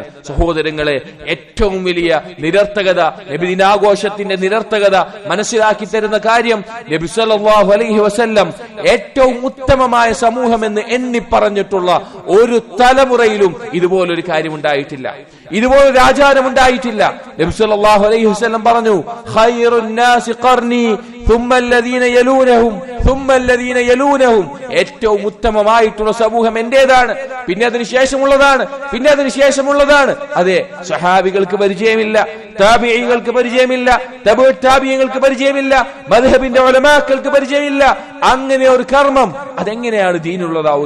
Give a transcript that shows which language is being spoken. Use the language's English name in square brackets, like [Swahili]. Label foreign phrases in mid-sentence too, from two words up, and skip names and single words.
[Malayalam] സഹോദരങ്ങളെ, ഏറ്റവും വലിയ നിരർത്ഥകത, നബിദിനാഘോഷത്തിന്റെ നിരർത്ഥകത മനസ്സിലാക്കി തരുന്ന കാര്യം, [Arabic] نبي صلى الله عليه وسلم [Malayalam] ഏറ്റവും ഉത്തമമായ സമൂഹം എന്ന് എണ്ണി പറഞ്ഞിട്ടുള്ള ഒരു തലമുറയിലും ഇതുപോലൊരു കാര്യം ഉണ്ടായിട്ടില്ല, ഇതുപോലൊരു ആചാരം ഉണ്ടായിട്ടില്ല. [Arabic] نبي صلى الله عليه وسلم പറഞ്ഞു, خير الناس قرني ثم الذين يلونهم ثم الذين يلونهم. [Malayalam] ഏറ്റവും ഉത്തമമായിട്ടുള്ള സമൂഹം എന്റേതാണ്, പിന്നെ അതിന് ശേഷമുള്ളതാണ്, പിന്നെ അതിന് ശേഷമുള്ളതാണ്. അതെ, സ്വഹാബികൾക്ക് പരിചയമില്ല, താബിഈകൾക്ക് പരിചയമില്ല, തബഉ താബിഈങ്ങൾക്ക് പരിചയമില്ല, മദ്ഹബിന്റെ ഉലമാക്കൾക്ക് പരിചയമില്ല. അങ്ങനെ ഒരു കർമ്മം അതെങ്ങനെയാണ് ദീനുള്ളതാവുക?